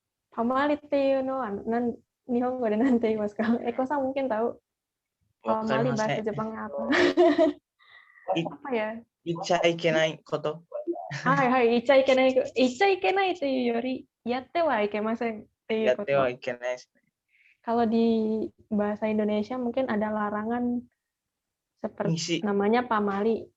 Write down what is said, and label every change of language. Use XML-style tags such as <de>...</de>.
<ja>パマリっていうのは日本語で何て言いますか？</ja> <id>エコさんmungkin tahu パマリ bahasa Jepangnya apa? Apa ya?</id> <ja>言っちゃいけないこと。はいはい、言っちゃいけないというより、やってはいけませんっていうこと。やってはいけないですね。</ja> <id>Kalau di bahasa Indonesia mungkin ada larangan seperti namanya pamali.</id>